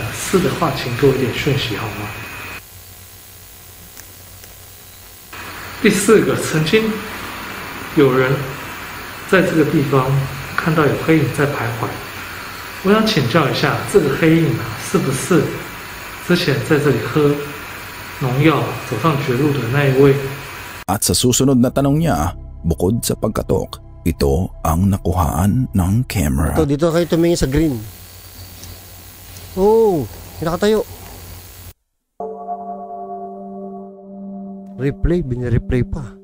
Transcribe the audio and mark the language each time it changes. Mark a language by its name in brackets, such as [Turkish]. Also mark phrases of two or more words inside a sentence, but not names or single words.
[Chinese] 是的话，请给我一点讯息好吗？第四个，曾经有人在这个地方看到有黑影在徘徊，我想请教一下，这个黑影啊，是不是之前在这里喝农药走上绝路的那一位？ [Filipino] At sa susunod na tanong niya, bukod sa pagkatok, ito ang nakuhaan ng camera. Ito, dito kayo tumingin sa green. Oh, nakatayo. Replay, binireplay pa.